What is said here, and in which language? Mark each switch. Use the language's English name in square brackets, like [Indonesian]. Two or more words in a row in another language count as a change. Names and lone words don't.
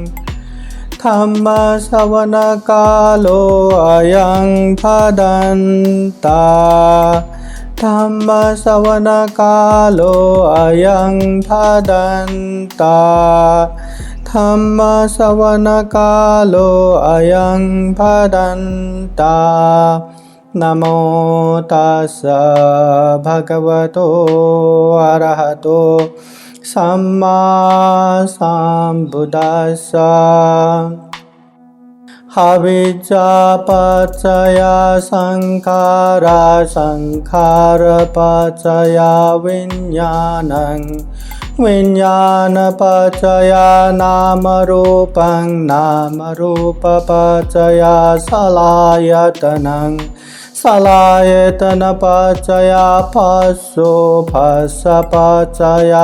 [Pali] धम्मश्रवणकालो अयं भदन्ता धम्मश्रवणकालो अयं भदन्ता धम्मश्रवणकालो अयं भदन्ता नमो तस्स भगवतो अरहतो सम्मा सम्बुद्दस्स अविद्या पचया संखारा संखार पचया विज्ञानं विज्ञान पचया नाम रूपं नाम रूप पचया सलयतनं सलयतन पचया भस्सो भस्स पचया